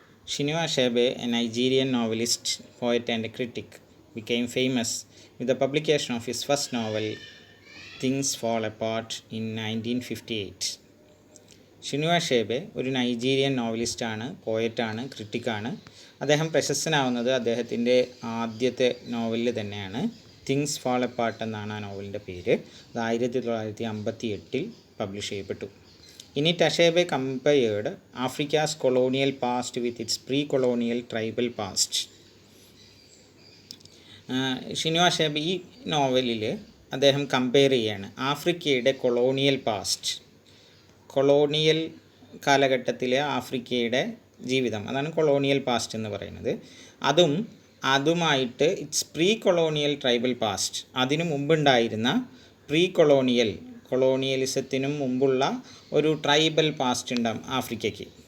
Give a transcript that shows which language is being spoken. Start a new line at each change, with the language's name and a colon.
English: Chinua Achebe, a Nigerian novelist, poet and critic, became famous with the publication of his first novel, Things Fall Apart, in 1958.
Malayalam: ഷിനുവ അഷേബെ ഒരു Nigerian നോവലിസ്റ്റാണ്, പോയറ്റാണ്, ക്രിട്ടിക്കാണ്. അദ്ദേഹം പ്രശസ്തനാവുന്നത് അദ്ദേഹത്തിൻ്റെ ആദ്യത്തെ നോവലിൽ തന്നെയാണ്. Things fall apart എന്നാണ് ആ നോവലിൻ്റെ പേര്. അത് 1958 പബ്ലിഷ് ചെയ്യപ്പെട്ടു.
English: In it, Achebe compared Africa's colonial past with its pre-colonial tribal past.
Malayalam: ഷിനുവ അഷേബെ ഈ നോവലിൽ അദ്ദേഹം കമ്പയർ ചെയ്യാണ് ആഫ്രിക്കയുടെ കൊളോണിയൽ പാസ്റ്റ്, കൊളോണിയൽ കാലഘട്ടത്തിലെ ആഫ്രിക്കയുടെ ജീവിതം, അതാണ് കൊളോണിയൽ പാസ്റ്റ് എന്ന് പറയുന്നത്. അതുമായിട്ട്
English: it's pre colonial tribal past,
Malayalam: അതിനു മുമ്പുണ്ടായിരുന്ന പ്രീ കൊളോണിയലിസത്തിനും മുമ്പുള്ള ഒരു ട്രൈബൽ പാസ്റ്റ് ഉണ്ടാകും ആഫ്രിക്കയ്ക്ക്.